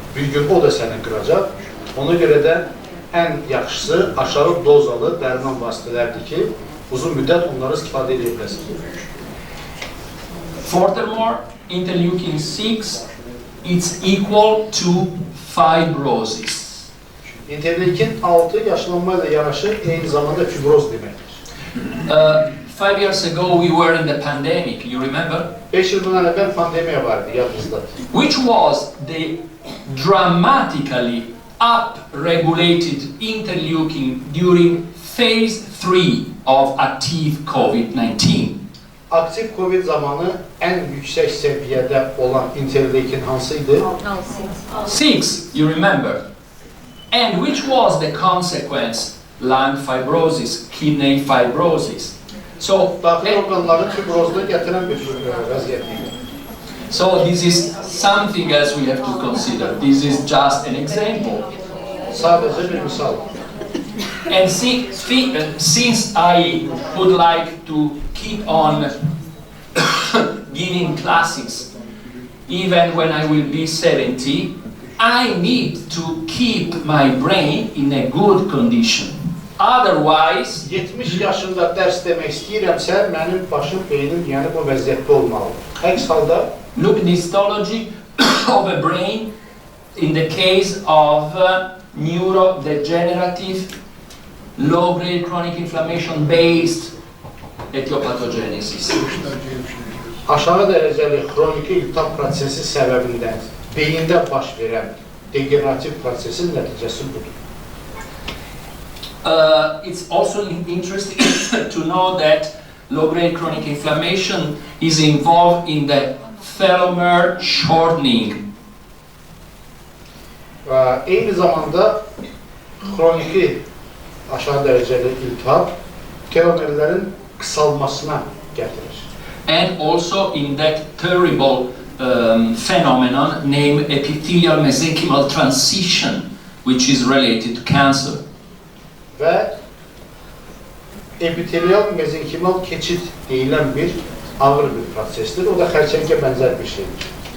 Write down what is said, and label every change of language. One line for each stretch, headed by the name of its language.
Azerbaijani: Bir gün o da səni qıracaq. Ona görə də ən yaxşısı aşağı dozalı dərman vasitələrdir ki, uzun müddət onları istifadə edə biləsiniz.
English: Furthermore, interleukin-6 is equal to fibrosis.
Azerbaijani: Interleukin-6 yaşlanmayla yanaşı eyni zamanda fibroz deməkdir.
English: 5 years ago we were in the pandemic, you remember?
Azerbaijani: 5 yıl bundan əvvəl pandemiya vardı, yadınızda.
English: Which was the dramatically up-regulated interleukin during phase 3 of active COVID-19?
Azerbaijani: Aktiv COVID zamanı ən yüksək səviyyədə olan interleukin hansıydı?
English: 6, you remember. And which was the consequence? Lung fibrosis, kidney fibrosis. So,
Azerbaijani: Daxil orqanların fibrozunu gətirən bir vəziyyət idi.
English: so this is something else we have to consider. This is just an example.
Azerbaijani: Sadəcə bir misal.
English: And since I would like to keep on giving classes, even when I will be 70, I need to keep my brain in a good condition. Otherwise,
Azerbaijani: 70 yaşında dərs demək istəyirəmsə, mənim başım, beynim, yəni bu vəziyyətdə olmalı. Əks halda,
English: look at the histology of a brain in the case of neurodegenerative, low-grade chronic inflammation-based etiopathogenesis.
Azerbaijani: aşağı dərəcəli xroniki iltihab prosesi səbəbindən beyində baş verən degenerativ prosesin nəticəsi budur.
English: It's also interesting to know that low-grade chronic inflammation is involved in the telomere shortening.
Azerbaijani: Eyni zamanda xroniki aşağı dərəcəli iltihab telomerlərin qısalmasına gətirir.
English: And also in that terrible phenomenon named epithelial mesenchymal transition, which is related to cancer.
Azerbaijani: Və epitelial mezenkhymal keçid deyilən bir ağır bir prosesdir. O da xərçəngə bənzər bir şeydir.